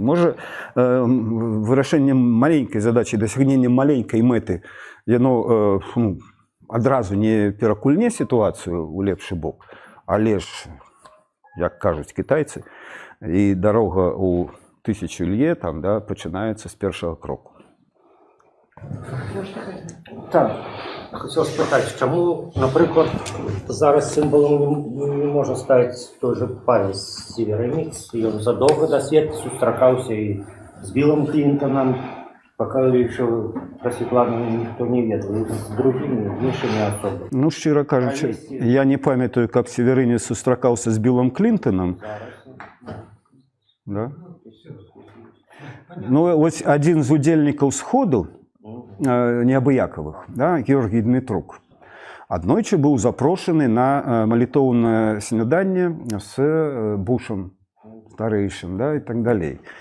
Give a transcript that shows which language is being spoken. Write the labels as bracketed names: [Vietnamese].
[Belarusian] Можа, вырашэннем маленькай задачы, дасягненнем маленькай мэты, яно адразу не перакульне сітуацыю ў лепшы бок, але ж, як кажуць кітайцы, і дарога ў 1000 лье там, да, пачынаецца з першага кроку. [Ukrainian] Так, хотів спитати, чому, наприклад, зараз символом не може стати той же Павел Северинець, і він задовго до світу зустрічався і з Білим Клінтоном, поки ще про Світлану ніхто не ведав, і з другими, іншими особами. Ну, щиро кажучи, я не пам'ятаю, як Северинець зустрічався з Білим Клінтоном. Да? [Belarusian] Ну, ось один з удзельнікаў сходу, неабыякавых, да, Георгій Дмітрук, аднойчы быў запрошаны на малітоўнае сняданне з Бушам старэйшым, да, і так далей.